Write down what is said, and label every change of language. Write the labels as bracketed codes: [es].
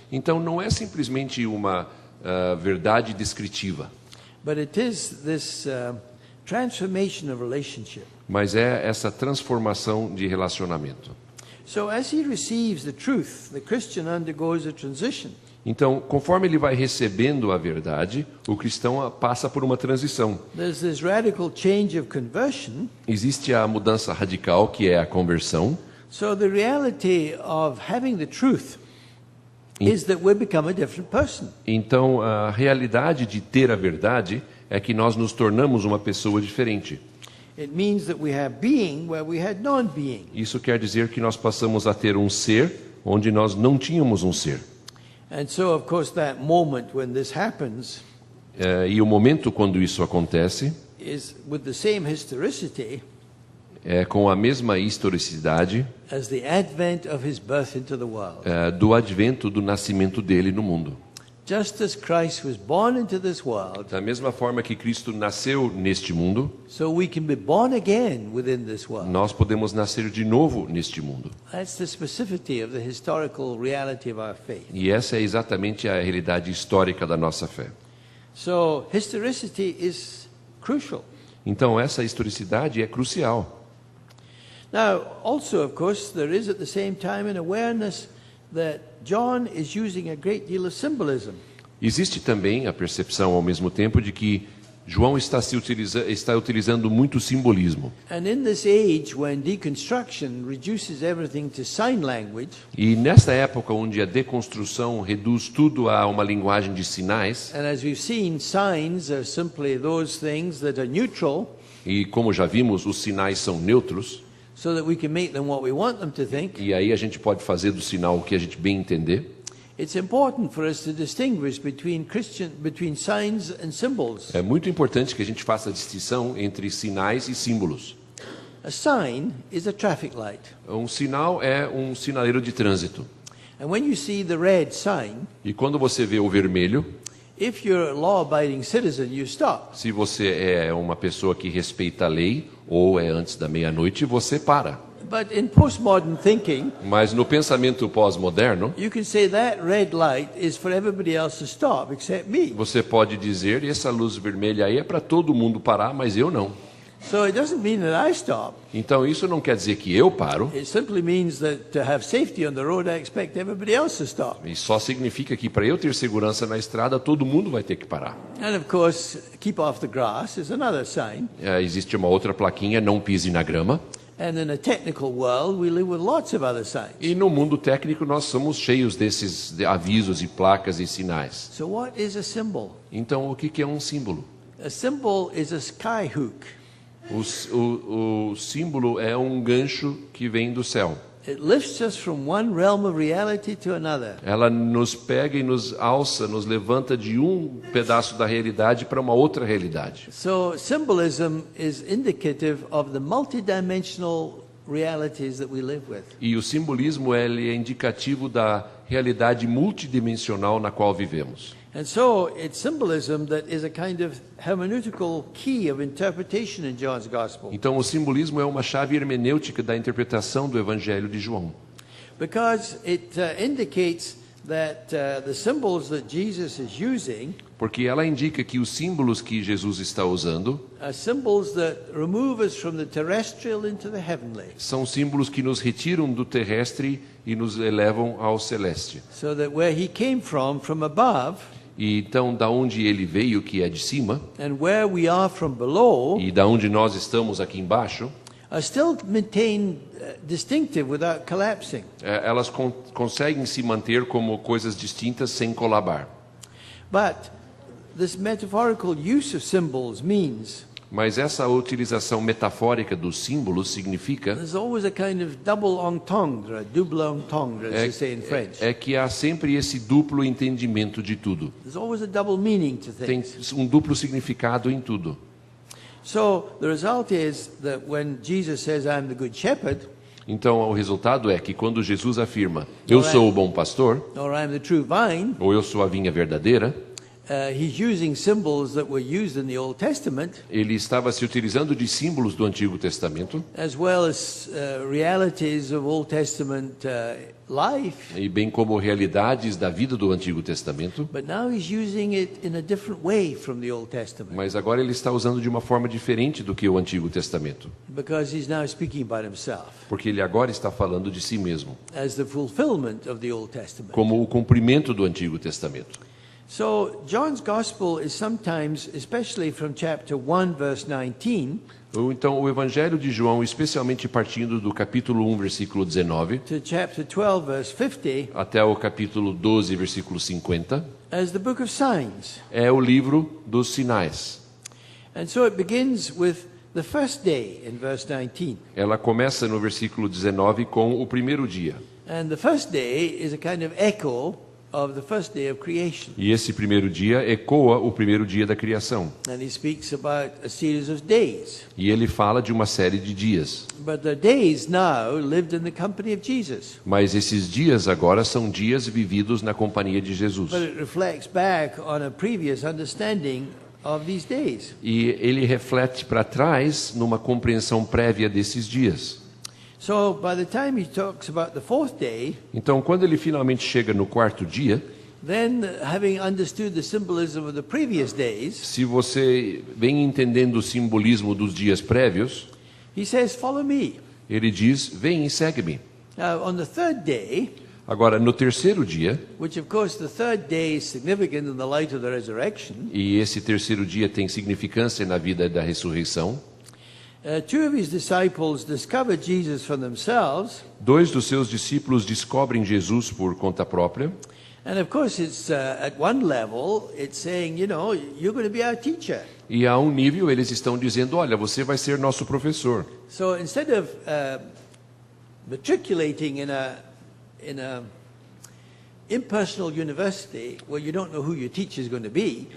[pt] Então não é simplesmente uma verdade descritiva, [en] but it is this transformation of relationship. [pt] mas é essa transformação de relacionamento. [en] So as he receives the truth, the Christian undergoes a transition. [pt] Então, conforme ele vai recebendo a verdade, o cristão passa por uma transição. [en] There's this radical change of conversion. [pt] Existe a mudança radical, que é a conversão. [en] So the reality of having the truth is that we become a different person. [pt] Então, a realidade de ter a verdade é que nós nos tornamos uma pessoa diferente. [en] It means that we have being where we had non-being. [pt] Isso quer dizer que nós passamos a ter um ser onde nós não tínhamos um ser. [en] And so, of course, that moment when this happens [pt] E o momento quando isso acontece [en] is with the same historicity [pt] é com a mesma historicidade [en] as the advent of his birth into the world. [pt] do advento do nascimento dele no mundo. [en] Just as Christ was born into this world, [pt] Da mesma forma que Cristo nasceu neste mundo, [en] so we can be born again within this world. [pt] nós podemos nascer de novo neste mundo. [en] That's the specificity of the historical reality of our faith. [pt] E essa é exatamente a realidade histórica da nossa fé. [en] So historicity is crucial. [pt] Então essa historicidade é crucial. [en] Now, also, of course, there is at the same time an awareness that John is using a great deal of symbolism. [pt] Existe também a percepção ao mesmo tempo de que João está utilizando muito simbolismo. [en] And in this age when deconstruction reduces everything to sign language, [pt] E nesta época onde a deconstrução reduz tudo a uma linguagem de sinais, [en] and as we've seen, signs are simply those things that are neutral, [pt] e como já vimos, os sinais são neutros, [en] so that we can make them what we want them to think. [pt] e aí a gente pode fazer do sinal o que a gente bem entender. [en] It's important for us to distinguish between signs and symbols. [pt] É muito importante que a gente faça a distinção entre sinais e símbolos. [en] A sign is a traffic light. [pt] Um sinal é um sinaleiro de trânsito. [en] And when you see the red sign, [pt] E quando você vê o vermelho, [en] if you're a law-abiding citizen, you stop. [pt] se você é uma pessoa que respeita a lei ou é antes da meia-noite, você para. [en] But in postmodern thinking, [pt] Mas no pensamento pós-moderno, [en] you can say that red light is for everybody else to stop except me. [pt] você pode dizer, essa luz vermelha aí é para todo mundo parar, mas eu não. [en] So it doesn't mean that I stop. [pt] Então isso não quer dizer que eu paro, [en] It simply means that to have safety on the road, I expect everybody else to stop. [pt] e só significa que para eu ter segurança na estrada, todo mundo vai ter que parar. [en] And of course, keep off the grass is another sign. [pt] Existe uma outra plaquinha, não pise na grama. [en] And in a technical world, we live with lots of other signs. [pt] E no mundo técnico nós somos cheios desses avisos e placas e sinais. [en] So what is a symbol? [pt] Então o que é um símbolo? [en] A symbol is a sky hook. [pt] O símbolo é um gancho que vem do céu. [en] It lifts us from one realm of reality to another. [pt] Ela nos pega e nos alça, nos levanta de um pedaço da realidade para uma outra realidade. [en] So symbolism is indicative of the multidimensional realities that we live with. [pt] E o simbolismo ele é indicativo da realidade multidimensional na qual vivemos. [en] And so it's symbolism that is a kind of hermeneutical key of interpretation in John's Gospel. [pt] Então o simbolismo é uma chave hermenêutica da interpretação do Evangelho de João. [en] Because it indicates that the symbols that Jesus is using [pt] Porque ela indica que os símbolos que Jesus está usando [en] are symbols that remove us from the terrestrial into the heavenly. [pt] são símbolos que nos retiram do terrestre e nos elevam ao celeste. [en] So that where he came from above, [pt] E então, da onde ele veio, que é de cima, [en] and where we are from below, [pt] e da onde nós estamos aqui embaixo, [en] are still maintained distinctive without collapsing. [pt] elas conseguem se manter como coisas distintas sem colabar. [en] But this metaphorical use of symbols means [pt] Mas essa utilização metafórica dos símbolos significa [en] there's always a kind of double entendre, a double entendre, as you say in French. [pt] que há sempre esse duplo entendimento de tudo. [en] There's always a double meaning to [pt] Tem [en] things. [pt] um duplo significado em tudo. [en] So the result is that when Jesus says, "I'm the good shepherd," [pt] Então, o resultado é que quando Jesus afirma, eu sou o bom pastor, [en] or "I'm the true vine," [pt] ou eu sou a vinha verdadeira, [en] he's using symbols that were used in the Old Testament, [pt] ele estava se utilizando de símbolos do Antigo Testamento, [en] as well as realities of Old Testament life. [pt] e bem como realidades da vida do Antigo Testamento, [en] But now he's using it in a different way from the Old Testament, [pt] mas agora ele está usando de uma forma diferente do que o Antigo Testamento, [en] because he's now speaking about himself [pt] porque ele agora está falando de si mesmo, [en] as the fulfillment of the Old Testament. [pt] como o cumprimento do Antigo Testamento. [en] So John's Gospel is sometimes, especially from chapter 1, verse 19, [pt] Ou então o Evangelho de João, especialmente partindo do capítulo 1, versículo 19, [en] to chapter 12, verse 50, [pt] até o capítulo 12, versículo 50, [en] as the book of signs. [pt] é o livro dos sinais. [en] And so it begins with the first day in verse 19. [pt] Ela começa no versículo 19 com o primeiro dia. [en] And the first day is a kind of echo of the first day of creation. [pt] E esse primeiro dia ecoa o primeiro dia da criação. [en] And he speaks about a series of days. [pt] E ele fala de uma série de dias. [en] But the days now lived in the company of Jesus. [pt] Mas esses dias agora são dias vividos na companhia de Jesus. [en] But it reflects back on a previous understanding of these days. [pt] E ele reflete para trás numa compreensão prévia desses dias. [en] So by the time he talks about the fourth day, [pt] Então, quando ele finalmente chega no quarto dia, [en] then having understood the symbolism of the previous days, [pt] se você vem entendendo o simbolismo dos dias prévios, [en] he says, "Follow me." [pt] ele diz, vem e segue-me. [en] Now on the third day, [pt] Agora, no terceiro dia, [en] which of course the third day is significant in the light of the resurrection, [pt] e esse terceiro dia tem significância na vida da ressurreição, [en] two of his disciples discovered Jesus for themselves. [pt] dois dos seus discípulos descobrem Jesus por conta própria. [en] And of course, it's at one level, it's saying, you know, you're going to be our teacher. [pt] E a um nível eles estão dizendo, olha, você vai ser nosso professor. [en] So instead of matriculating in a impersonal university where you don't know who your teacher is going to be,